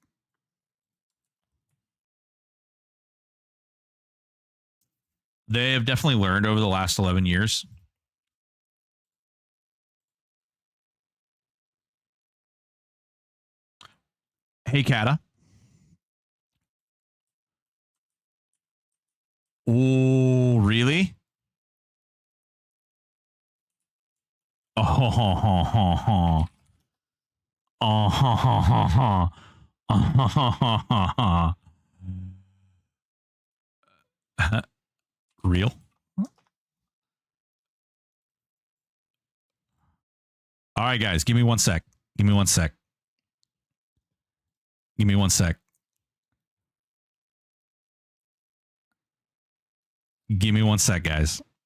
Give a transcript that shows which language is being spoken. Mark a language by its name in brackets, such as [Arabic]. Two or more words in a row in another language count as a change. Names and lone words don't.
[English] They have definitely learned over the last 11 years. Hey, Kata. Oh, really? Oh, ho, ho, ho, ho. Oh, ho, ho, ho, ho. Oh, ho, ho, ho, ho. Real? All right, guys, give me 1 sec. Give me 1 sec. Give me 1 sec. Give me 1 sec, guys.